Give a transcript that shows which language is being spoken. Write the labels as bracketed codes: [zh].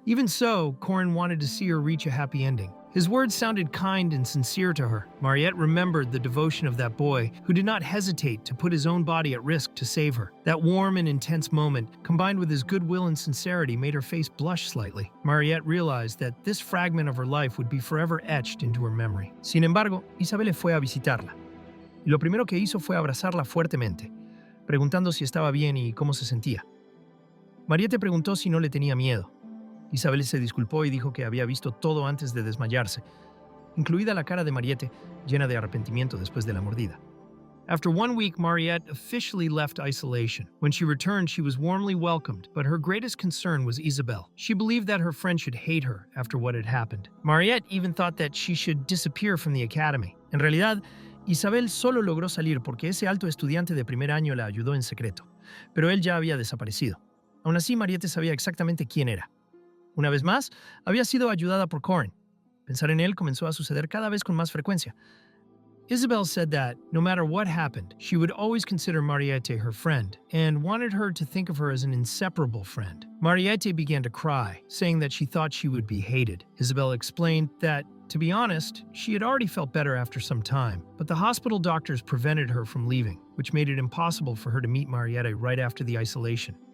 [en] Even so, Korin wanted to see her reach a happy ending. His words sounded kind and sincere to her. Marott remembered the devotion of that boy who did not hesitate to put his own body at risk to save her. That warm and intense moment, combined with his goodwill and sincerity, made her face blush slightly. Marott realized that this fragment of her life would be forever etched into her memory. [es] Sin embargo, Isabelle fue a visitarla. Y lo primero que hizo fue abrazarla fuertemente, preguntando si estaba bien y cómo se sentía. Marott preguntó si no le tenía miedo. Isabel se disculpó y dijo que había visto todo antes de desmayarse, incluida la cara de Marott, llena de arrepentimiento después de la mordida. [en] After 1 week, Marott officially left isolation. When she returned, she was warmly welcomed, but her greatest concern was Isabel. She believed that her friend should hate her after what had happened. Marott even thought that she should disappear from the academy. [es] En realidad, Isabel solo logró salir porque ese alto estudiante de primer año la ayudó en secreto, pero él ya había desaparecido. Aún así, Marott sabía exactamente quién era. Una vez más, había sido ayudada por Korin. Pensar en él comenzó a suceder cada vez con más frecuencia. [en] Isabel said that, no matter what happened, she would always consider Marott her friend, and wanted her to think of her as an inseparable friend. Marott began to cry, saying that she thought she would be hated. Isabel explained that, to be honest, she had already felt better after some time, but the hospital doctors prevented her from leaving, which made it impossible for her to meet Marott right after the isolation.